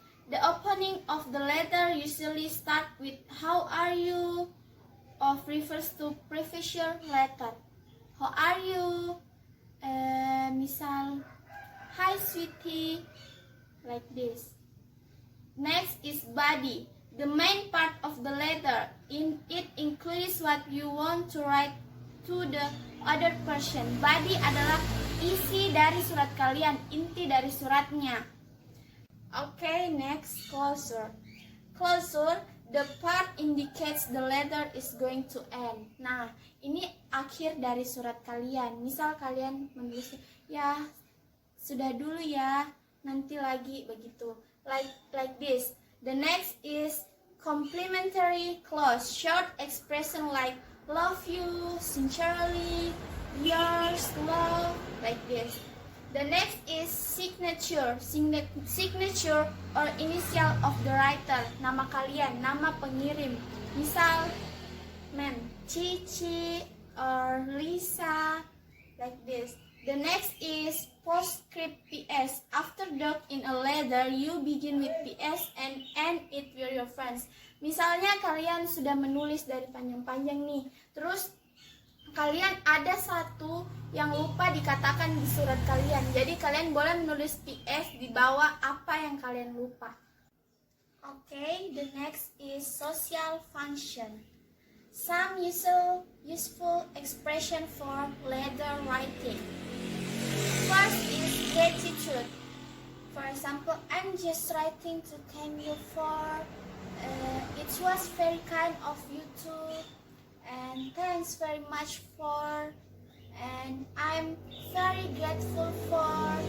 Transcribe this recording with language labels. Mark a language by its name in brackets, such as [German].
[English] The opening of the letter usually start with how are you, or refers to previous letter. How are you? Misal hi sweetie, like this. Next is body, the main part of the letter. It includes what you want to write to the other person. [Indonesian] Body adalah isi dari surat kalian, inti dari suratnya. [English] Okay, next, closure. Closure, the part indicates the letter is going to end. [Indonesian] Nah, ini akhir dari surat kalian. Misal kalian menulis, ya sudah dulu ya, nanti lagi, begitu. [English] Like this. The next is complimentary clause, short expression like love you, sincerely, yours, love, like this. The next is signature. Signature or initial of the writer, [Indonesian] nama kalian, nama pengirim. [English] Misal, Cici or Lisa, like this. The next is postscript PS. After dot in a letter, you begin with PS and end it with your friends. [Indonesian] Misalnya kalian sudah menulis dari panjang-panjang nih, terus kalian ada satu yang lupa dikatakan di surat kalian. Jadi kalian boleh menulis PS di bawah apa yang kalian lupa. [English] Okay, the next is social function. Some useful expression for letter writing. First is gratitude. For example, I'm just writing to thank you for it was very kind of you too, and thanks very much for, and I'm very grateful for.